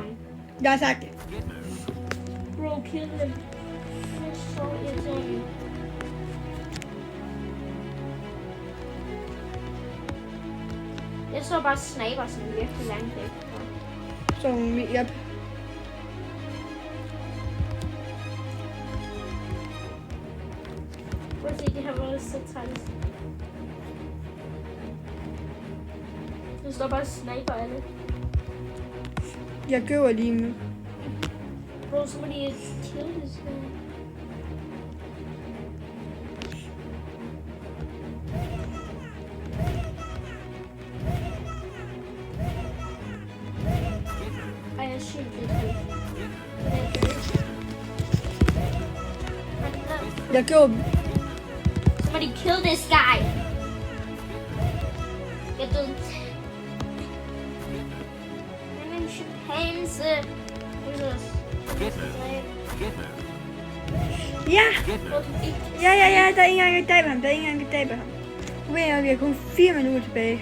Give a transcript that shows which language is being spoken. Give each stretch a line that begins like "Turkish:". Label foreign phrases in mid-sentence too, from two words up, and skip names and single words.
Danish: Jeg har sagt det.
English: Bro, kill him.
Danish: Det er så irriterende. Jeg så bare sniper sådan virkelig langt væk. Så yep. Prøv at se, det her var så træls. Der står bare sniper alle. Jeg køber lige nu. Bro, så må de
English: kill this guy.
Danish: Ej, jeg synes det er Jeg køber dem.
English: Somebody kill this guy.
Danish: Jeg døde. Han er en chimpanse. Ja. Ja, der er ingen gang, jeg dræber ham. Problemet er, vi har kun 4 minutter tilbage.